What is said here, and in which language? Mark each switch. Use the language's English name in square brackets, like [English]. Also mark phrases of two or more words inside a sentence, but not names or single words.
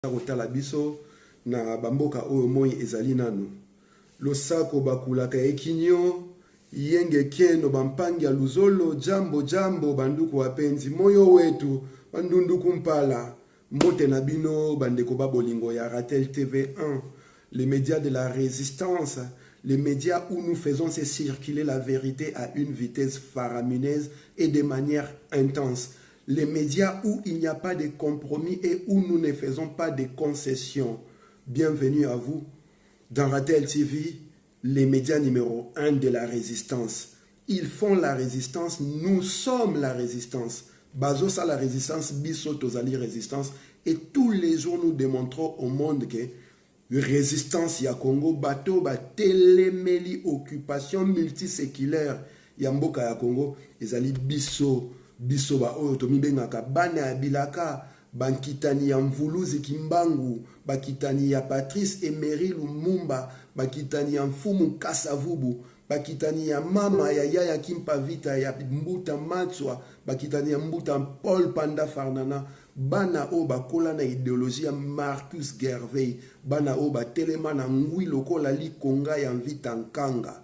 [Lingala] kotala biso na bamboka oyo moi ezali nanu losako bakulaka ekinyo yenge keno bampangi ya luzolo [Swahili] jambo jambo [Lingala] banduku [Swahili] wapenzi moyo wetu [Lingala] bandunduku mpala mbote na bino bandeko babolingo ya Ratel TV1, [French] les médias de la résistance, les médias où nous faisons se circuler la vérité à une vitesse faramineuse et de manière intense. Les médias où il n'y a pas de compromis et où nous ne faisons pas de concessions. Bienvenue à vous dans Ratel TV, les médias numéro 1 de la résistance. Ils font la résistance, nous sommes la résistance. [Lingala] Bazosa [French] la résistance, [Lingala] biso tozali résistance. [French] Et tous les jours nous démontrons au monde que résistance [Lingala] ya Congo, bateau, ba téléméli, occupation multiséculaire ya mboka ya Congo, ezali biso ba oyo tomibengaka bana ya bilaka, bankitani ya mvuluzi kimbangu, bakitani ya Patrice Emery Lumumba, bakitani ya mfumu Kasavubu, bakitani ya mama ya Yaya Kimpavita ya Mbuta Matswa, bakitani ya Mbuta Paul Panda Farnana, bana o bakola na idéologie ya Marcus Garvey, bana o batelema na ngwi lokola likonga ya Mvita Nkanga.